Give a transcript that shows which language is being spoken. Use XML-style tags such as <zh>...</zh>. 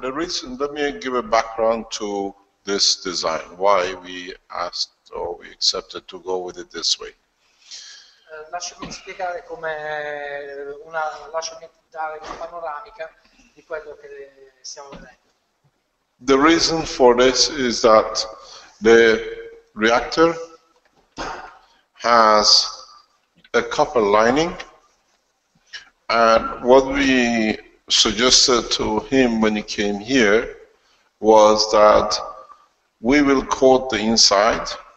<en>The reason, let me give a background to this design, why we asked or we accepted to go with it this way.</en> <it>Lasciami spiegare lasciami dare una panoramica di quello che stiamo vedendo.</it> <en>The reason for this is that the reactor has a copper lining, and what we suggested to him when he came here was that we will coat the inside.</en>